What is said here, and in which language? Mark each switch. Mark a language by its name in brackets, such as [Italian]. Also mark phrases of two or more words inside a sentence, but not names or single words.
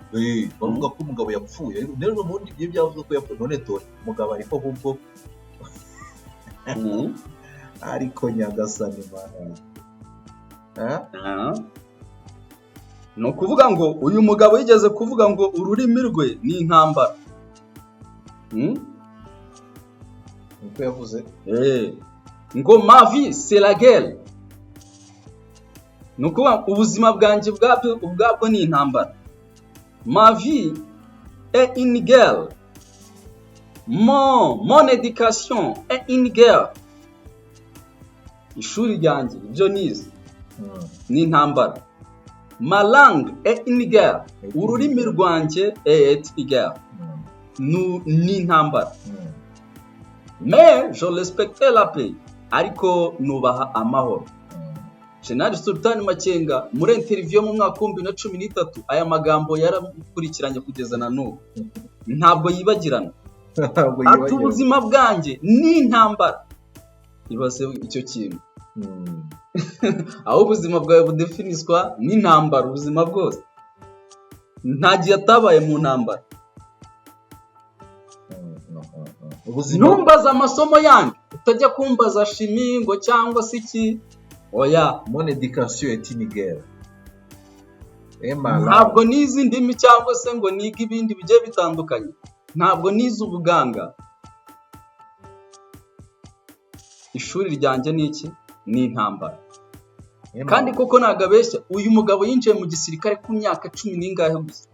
[Kinyarwanda] Bavuga ko umugabo yapfuye. Rero ubundi ibyo byavuze ko yapfuye, none dore umugabo ariko ahubwo ariko nyagasani mana. No kuvuga ngo uyu mugabo yigeze kuvuga ngo ururimi rwe ni intambara. Niko yavuze. [French] Ngo ma vie c'est la guerre. [Kinyarwanda] Nuko ubuzima bwanjye ubwabwo ni intambara. [French] Ma vie est une guerre. Mon éducation est une guerre. [Kinyarwanda] Ishuri ryanjye ibyo nize ni intambara. [French] Ma langue est une guerre. [Kinyarwanda] Ururimi rwanjye [French] est une guerre. [Kinyarwanda] Ni intambara. [French] Mais je respecte la paix. [Kinyarwanda] Ariko nubaha amahoro. Jenerali Sultan Makenga muri interview mu mwaka wa 2013 aya magambo yarakurikiranye kugeza na n'ubu. Ntabwo yibagirana. Ati ubuzima bwanjye ni intambara. Ibaze icyo kintu. Aho ubuzima bwawe budefiniswa n'intambara ubuzima bwose. Ntagiye atabaye mu ntambara. Numbaza amasomo yanjye utajya kumbaza chimie ngo cyangwa se iki. Oya, [French] mon éducation est une guerre. [Kinyarwanda] Ntabwo nizi ndimi cyangwa se ngo niga ibindi bigiye bitandukanye. Ntabwo nizi ubuganga. Ishuri ryanjye ni iki? Ni intambara. Kandi koko nagabeshya uyu mugabo yinjiye mu gisirikare ku myaka 10 n'ingahe gusa.